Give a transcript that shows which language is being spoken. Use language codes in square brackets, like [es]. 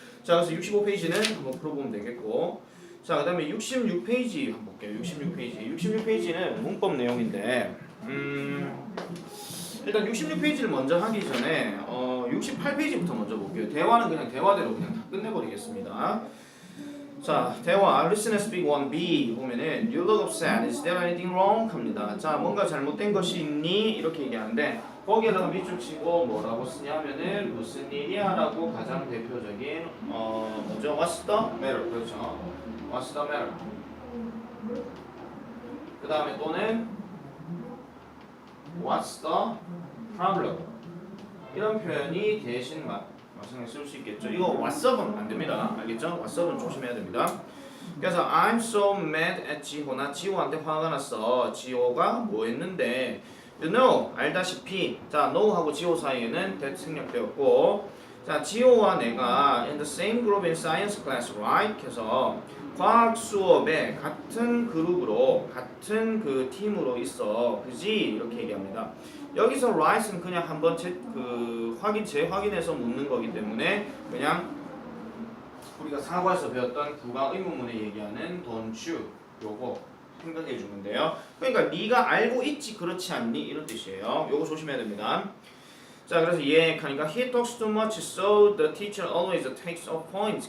[ko] 자, 그래서 65페이지는 한번 풀어보면 되겠고, 자, 그 다음에 66페이지 한번 볼게요. 66페이지. 66페이지는 문법 내용인데, 일단 66페이지를 먼저 하기 전에 68페이지부터 먼저 볼게요. 대화는 그냥 대화대로 그냥 다 끝내버리겠습니다. 자, 대화 [en] Listen and speak 1B [ko] 보면은 [en] You look upset. Is there anything wrong? [ko] 합니다. 자, 뭔가 잘못된 것이 있니? 이렇게 얘기하는데 거기에다가 밑줄 치고 뭐라고 쓰냐면은 무슨 일이야? 라고 가장 대표적인 뭐죠? [en] What's the matter? [ko] 그렇죠. [en] What's the matter? [ko] 그 다음에 또는 [en] What's the problem? [ko] 이런 표현이 대신 마찬가지 쓸 수 있겠죠. 이거 [en] what's up [ko] 은 안 됩니다. 알겠죠? [en] what's up [ko] 은 조심해야 됩니다. 그래서 [en] I'm so mad at 지호. [ko] 나 지호한테 화가 났어. 지호가 뭐 했는데 [en] You know, [ko] 알다시피 자, know하고 지호 사이에는 that 생략되었고 자, 지호와 내가 [en] in the same group in science class, right? [ko] 그래서 과학 수업에 같은 그룹으로 같은 그 팀으로 있어. 그지? 이렇게 얘기합니다. 여기서 right은 그냥 한번 재확인해서 묻는 거기 때문에 그냥 우리가 사과에서 배웠던 부가 의문문에 얘기하는 [en] don't you [ko] 요거 생각해 주면 돼요. 그러니까 네가 알고 있지 그렇지 않니 이런 뜻이에요. 요거 조심해야 됩니다. 자, 그래서 하니까 [en] he talks too much so the teacher always takes off points.